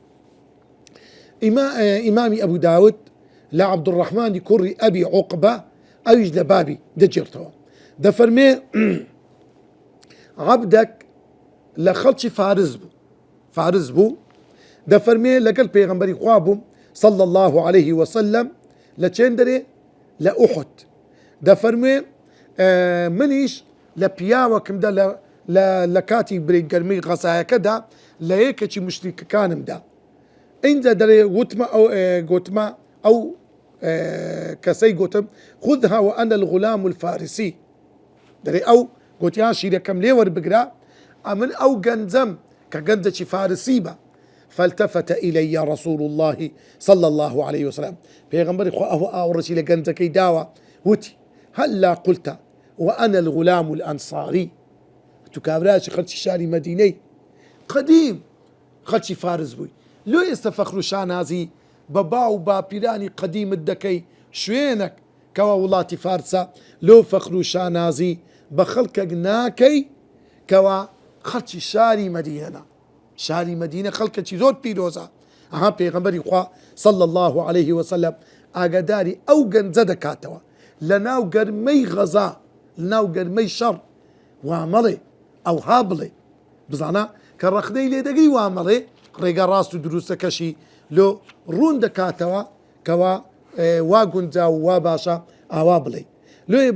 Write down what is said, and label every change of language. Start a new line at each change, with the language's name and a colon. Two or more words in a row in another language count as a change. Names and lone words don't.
Central Kurdish: ئیمامی ئەبوو داود لە عەبدوڕەحمانی کوڕی ئەبی عوقبە ئەویش لە بابی دەجێڕتەوە دەفەرمێ عەبدێک لە خەڵکی فارس بوو دەفەرمێ لەگەڵ پێغەمبەری خوا بووم
Arabic: صلى الله عليه وسلم
Central Kurdish: لە چێن دەرێ لە ئوحود دەفەرمێ منیش لە پیاوەکمدا لە کاتی برێگەرمەی غەزایەکەدا لە یەکێکی مشریکەکانمدا اینجا دەرێ گوتمە ئەو کەسەی گوتم
Arabic: خذها وأنا الغلام الفارسي
Central Kurdish: دەرێ ئەو گوتیان شیرەکەم لێ وەربگرا ئەمن ئەو گەنجەم کە گەنجێکی فارسی بە
Arabic: فالتفت إلي رسول الله صلى الله عليه وسلم
Central Kurdish: پێغەمبەری خوا ئەو ئاوڕەشی لە گەنجەکەی داوە وتی
Arabic: هەلا قلت وأنا الغلام الأنصاري
Central Kurdish: تو کابرایکی خەڵکی شاری مەدینەی قەدیم خەڵکی فارس بووی لۆ ئێستا فەخر و شانازی بە باو باپیرانی قەدیمت دەکەی شوێنێک کەوا وڵاتی فارسە لۆ فەخر و شانازی بە خەڵکێک ناکەی کەوا خەڵکی شاری مەدینەنە شاری مەدینە خەڵکێکی زۆر پیرۆزە ئەها پێغەمبەری خوا
Arabic: صلى الله عليه وسلم
Central Kurdish: ئاگاداری ئەو گەنجە دەکاتەوە لە ناو گەرمەی غەزا لە ناو گەرمەی شەڕ وامەڵێ ئەوها بڵێ بزانە کە ڕەخنەی لێدەگەی وامەڵێ ڕێگە ڕاست و دروستەکەشی لۆ ڕوون دەکاتەوە کەوا وا گونجا و وا باشە ئاوا بڵێ لۆیە